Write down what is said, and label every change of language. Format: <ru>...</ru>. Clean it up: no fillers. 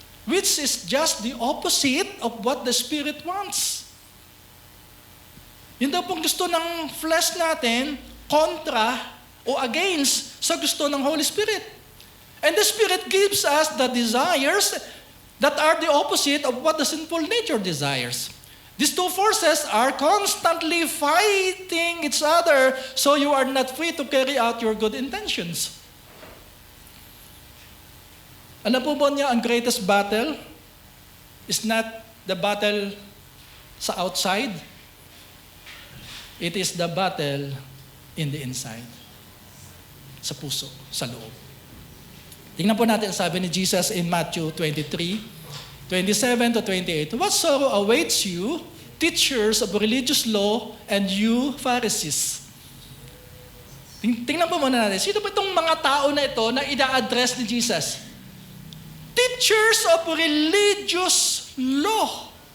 <en>Which is just the opposite of what the Spirit wants.</en> <tl>Yun daw pong gusto ng flesh natin, kontra o against sa gusto ng Holy Spirit.</tl> <en>And the Spirit gives us the desires that are the opposite of what the sinful nature desires. These two forces are constantly fighting each other, so you are not free to carry out your good intentions.</en> <tl>Alam po ba niya, ang</tl> <en>greatest battle is not the battle sa outside. It is the battle in the inside.</en> <tl>Sa puso, sa loob. Tingnan po natin ang sabi ni Jesus in Matthew 23:27-28.</tl> <en>What sorrow awaits you, teachers of religious law, and you, Pharisees?</en> <tl>Tingnan po muna natin. Sino ba itong mga tao na ito na ina-address ni Jesus?</tl> <en>Teachers of religious law.</en>